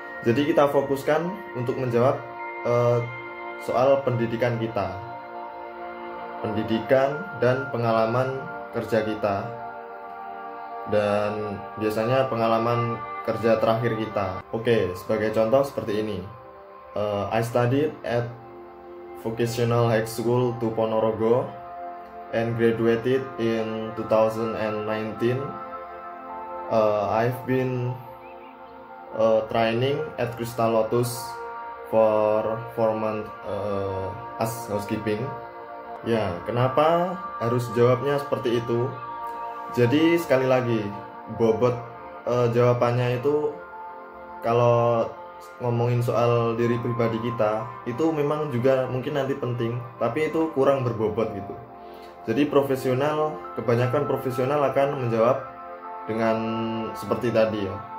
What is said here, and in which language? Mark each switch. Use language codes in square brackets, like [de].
[id] Jadi kita fokuskan untuk menjawab soal pendidikan kita, pendidikan dan pengalaman kerja kita, dan biasanya pengalaman kerja terakhir kita. Oke, sebagai contoh seperti ini. [en] I studied at Vocational High School 2 Ponorogo and graduated in 2019. I've been training at Crystal Lotus for 4 months as housekeeping. [id] Ya, kenapa harus jawabnya seperti itu? Jadi sekali lagi, bobot jawabannya itu, kalau ngomongin soal diri pribadi kita, itu memang juga mungkin nanti penting, tapi itu kurang berbobot gitu. Jadi kebanyakan profesional akan menjawab dengan seperti tadi ya.